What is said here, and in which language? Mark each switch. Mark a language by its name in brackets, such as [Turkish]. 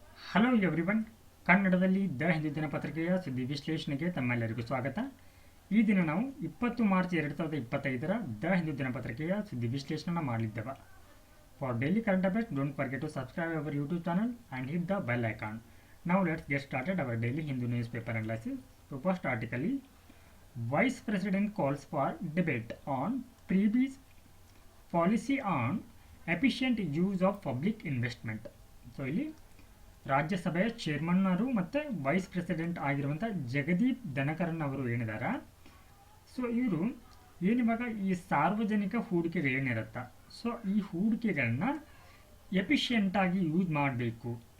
[Kannada] Hello everyone, ಕನ್ನಡದಲ್ಲಿ the Hindu ದಿನಪತ್ರಿಕೆಯ ಸುದ್ದಿ ವಿಶ್ಲೇಷಣೆಗೆ ತಮ್ಮೆಲ್ಲರಿಗೂ ಸ್ವಾಗತ. ಈ ದಿನ ನಾವು 20 ಮಾರ್ಚ್ 2025ರ ದ ಹಿಂದೂ ದಿನಪತ್ರಿಕೆಯ ಸುದ್ದಿ ವಿಶ್ಲೇಷಣೆ ಮಾಡಲಿದ್ದೇವೆ. [English] For daily current affairs, don't forget to subscribe our YouTube channel and hit the bell icon. Now let's get started our daily Hindu newspaper analysis. So first article is Vice President calls for debate on previous policy on efficient use of public investment. [Kannada] So ಇಲ್ಲಿ ರಾಜ್ಯಸಭೆಯ chairman ಅವರು ಮತ್ತು vice president ಆಗಿರುವಂಥ ಜಗದೀಪ್ ಧನಕರನ್ ಅವರು ಏನಿದ್ದಾರೆ, so ಇವರು ಏನಿವಾಗ ಈ ಸಾರ್ವಜನಿಕ ಹೂಡಿಕೆಗಳು ಏನಿರುತ್ತೆ, ಸೊ ಈ ಹೂಡಿಕೆಗಳನ್ನ ಎಫಿಷಿಯೆಂಟಾಗಿ ಯೂಸ್ ಮಾಡಬೇಕು.